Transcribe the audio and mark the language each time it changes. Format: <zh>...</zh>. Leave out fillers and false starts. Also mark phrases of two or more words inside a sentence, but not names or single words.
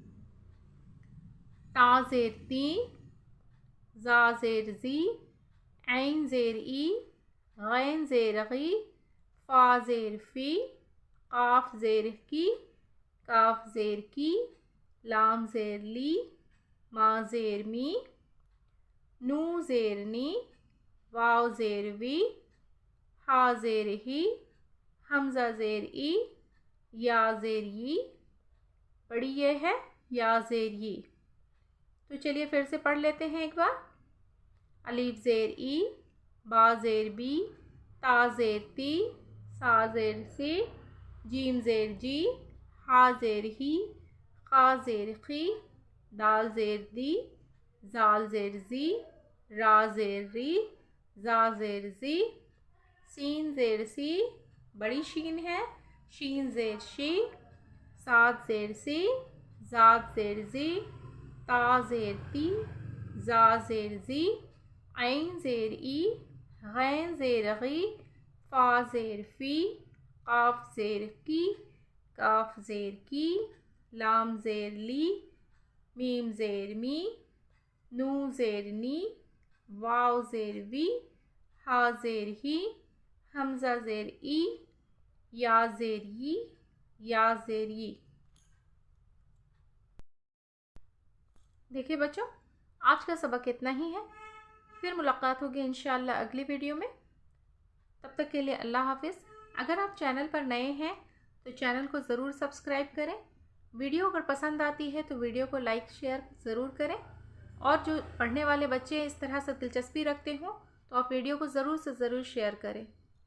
<ur>تا زیر تی، زا زیر زی، عین زیر ای، غین زیر غی، فا زیر فی، قاف زیر کی، کاف زیر کی۔ لام زیر لی، ما زیر می۔ نو زیر نی، واو زیر وی، ہا زیر ہی، حمزہ زیر ای، یا زیر ی۔ بڑی یہ ہے، یا زیر ی۔ تو چلیے پھر سے پڑھ لیتے ہیں ایک بار۔ الف زیر ای، با زیر بی، تا زیر تی، سا زیر سی، جیم زیر جی، ہا زیر ہی، خا زیر خی، دال زیر دی، زال زیر زی، را زیر ری، زا زیر زی۔ سین زیر سی، بڑی شین ہے، شین زیر شی۔ سات زیر سی، زاد زیر زی، تا زیر تی، زا زیر زی۔ عین زیر ای، غین زیر غی، فا زیر فی، قاف زیر کی، کاف زیر کی، لام زیر لی، میم زیر می، نون زیر نی، واو زیر وی، ہا زیر ہی، حمزہ زیر ای، یا زیر ی، یا زیر ی۔ دیکھیے بچوں، آج کا سبق اتنا ہی ہے، پھر ملاقات ہوگی انشاءاللہ اگلی ویڈیو میں۔ تب تک کے لیے اللہ حافظ۔ اگر آپ چینل پر نئے ہیں تو چینل کو ضرور سبسکرائب کریں، ویڈیو اگر پسند آتی ہے تو ویڈیو کو لائک شیئر ضرور کریں، اور جو پڑھنے والے بچے اس طرح سے دلچسپی رکھتے ہوں تو آپ ویڈیو کو ضرور سے ضرور شیئر کریں۔</ur>